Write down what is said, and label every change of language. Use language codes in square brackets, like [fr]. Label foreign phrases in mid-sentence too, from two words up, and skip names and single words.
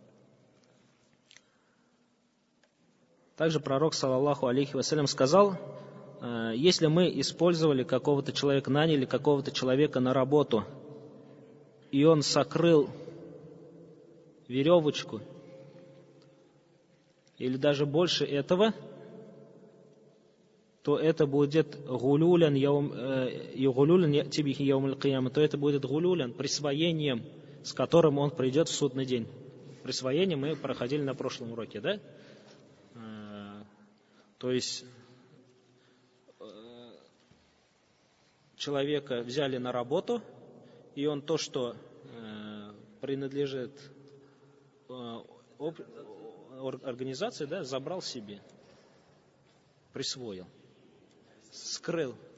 [ru] Также пророк, саллаллаху алейхи вассалям, сказал, если мы использовали какого-то человека, наняли какого-то человека на работу, и он сокрыл веревочку, или даже больше этого, то это будет [ar] غلولا يأتي به يوم القيامة, [ru] то это будет гулюлян, присвоением, с которым он придет в судный день. Присвоение мы проходили на прошлом уроке, да? То есть человека взяли на работу, и он то, что принадлежит организации, да, забрал себе, присвоил, скрыл.